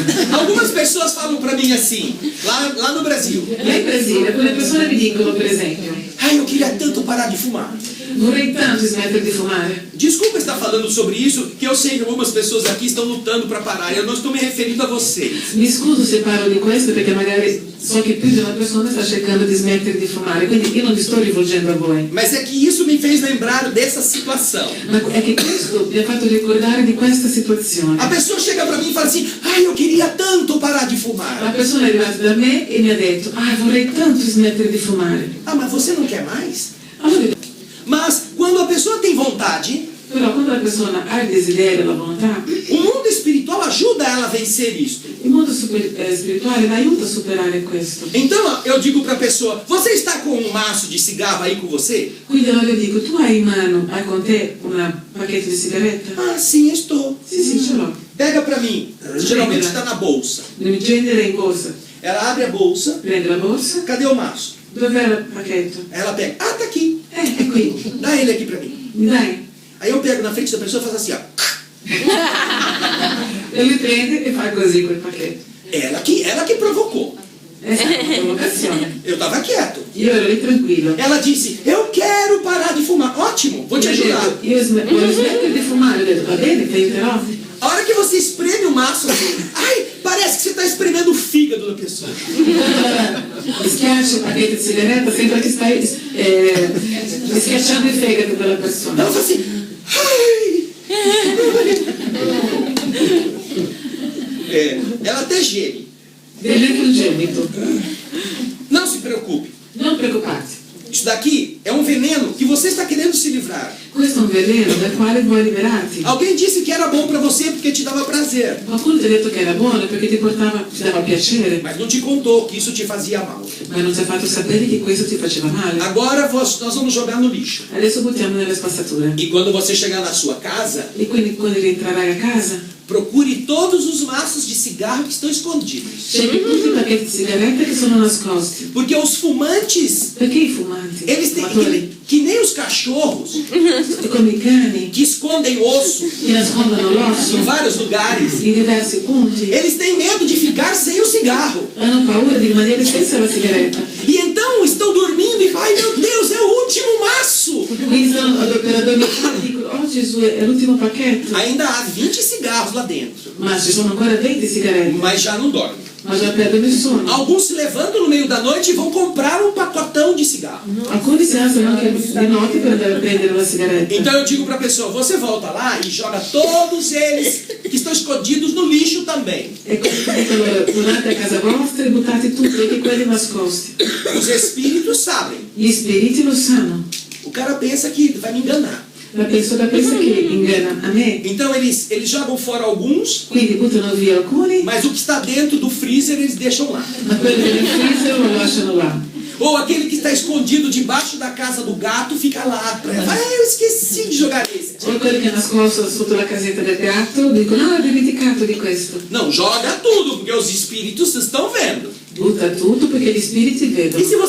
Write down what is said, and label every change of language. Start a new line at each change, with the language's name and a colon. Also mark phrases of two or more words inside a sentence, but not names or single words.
Portuguese: Algumas pessoas falam para mim assim, lá no Brasil:
Italian: Là in Brasile alcune persone mi dicono, per esempio, ai,
Portuguese: eu queria tanto parar de fumar.
Italian: vorrei tanto smettere di fumare.
Portuguese: Desculpa estar falando sobre isso, que eu sei que algumas pessoas aqui estão lutando para parar. Eu não estou me referindo a vocês.
Italian: Mi scuso se parlo di questo perché magari so che più di una persona sta cercando di smettere di fumare, quindi io non mi sto rivolgendo a voi.
Portuguese: Mas é que isso me fez lembrar dessa situação.
Italian: Ma è che questo mi ha fatto ricordare di questa situazione.
Portuguese: A pessoa chega para mim e fala assim: ai, eu queria tanto parar de
Italian: La
Portuguese: fumar.
Italian: persona è arrivata da me e mi ha detto, vorrei tanto smettere di fumare.
Portuguese: Ah, mas você não quer mais?
Italian: Allora,
Portuguese: Mas quando a pessoa tem vontade,
Italian: però quando la persona ha il desiderio, la volontà,
Portuguese: o mundo espiritual ajuda ela a vencer isto.
Italian: il mondo spirituale la aiuta a superare questo.
Portuguese: Então eu digo para a pessoa: você está com um maço de cigarro aí com você?
Italian: Quindi allora io dico, tu hai in mano, hai con te un pacchetto di sigaretta?
Portuguese: Ah, sim, estou.
Italian: Sì, ce l'ho.
Portuguese: Pega para mim. Geralmente está na bolsa.
Italian: Devi prendere in borsa.
Portuguese: Ela abre a bolsa.
Italian: Prende la borsa.
Portuguese: Cadê o maço?
Italian: Dov'è il pacchetto?
Portuguese: Ela pega. Ah, tá aqui.
Italian: È qui.
Portuguese: Dá ele aqui para mim.
Italian: Mi dai?
Portuguese: Aí eu pego na frente da pessoa e faço assim, ó.
Italian: E lui prende e fa così quel pacchetto.
Portuguese: Ela que provocou.
Italian: È stata una provocazione.
Portuguese: Eu estava quieto.
Italian: Io ero lì tranquillo.
Portuguese: Ela disse: eu quero parar de fumar. Ótimo, vou te
Italian: Mi ha
Portuguese: ajudar.
Italian: detto, voglio smettere di fumare. Ho detto, va bene, ti aiuterò.
Portuguese: A hora que você espreme o maço, ai, parece que você está espremendo o fígado da pessoa.
Italian: Mi schiacci il pacchetto di sigaretta, sembra che stai schiacciando il fegato della persona.
Portuguese: Ela fala assim, ai. Ela até geme.
Italian: Delitto ingenito.
Portuguese: Não se preocupe.
Italian: Non preoccuparti.
Portuguese: Isso daqui é um veneno que você está querendo se livrar.
Italian: Questo è un veleno dal quale vuoi liberarti.
Portuguese: Alguém disse que era bom para você porque te dava prazer,
Italian: Qualcuno ti ha detto che era buono perché ti dava piacere,
Portuguese: mas não te contou que isso te fazia mal.
Italian: ma non ti ha fatto sapere che questo ti faceva male.
Portuguese: Agora nós vamos jogar no lixo.
Italian: Adesso buttiamo nelle spazzature.
Portuguese: E quando você chegar na sua casa,
Italian: E quindi quando rientrerai a casa,
Portuguese: procure todos os maços de cigarro que estão escondidos.
Italian: scegli tutti i pacchetti di sigarette che sono nascosti.
Portuguese: Porque os fumantes,
Italian: Perché i fumanti,
Portuguese: eles têm
Italian: fumatori,
Portuguese: que nem os cachorros
Italian: come i cani,
Portuguese: que escondem osso
Italian: che nascondono
Portuguese: em
Italian: l'osso
Portuguese: vários lugares,
Italian: in diversi punti,
Portuguese: eles têm medo de ficar sem o cigarro.
Italian: hanno paura di rimanere senza la sigaretta.
Portuguese: E então estão dormindo e ai meu Deus, é o último maço.
Italian: Quindi sono per addormentare e dicono, oh Gesù, è l'ultimo pacchetto.
Portuguese: Ainda há 20 cigarros lá dentro,
Italian: Ma ci sono ancora 20 sigarette,
Portuguese: mas já não dormem.
Italian: ma già perdono il sonno.
Portuguese: Alguns se levantam no meio da noite e vão comprar um pacotão de cigarro.
Italian: Alcuni si alzano anche di notte per andare a prendere la sigaretta.
Portuguese: Então eu digo para a pessoa, você volta lá e joga todos eles que estão escondidos no lixo também.
Italian: E come dico allora, tornate a casa vostra e buttate tutti, anche quelli nascosti.
Portuguese: Os espíritos sabem.
Italian: Gli spiriti lo sanno.
Portuguese: O cara pensa que vai me enganar.
Italian: La persona pensa che inganna a me,
Portuguese: Então eles jogam fora alguns,
Italian: quindi buttano via alcuni,
Portuguese: mas o que está dentro do freezer eles deixam lá. ma quelli del freezer lo lasciano là. Ou aquele que está escondido debaixo da casa do gato fica lá. Eu esqueci de jogar esse.
Italian: O quelli che è nascosto sotto la casetta del gatto dicono, ho dimenticato di questo.
Portuguese: Não, joga tudo, porque os espíritos estão vendo.
Italian: Butta tutto perché gli spiriti E vedono.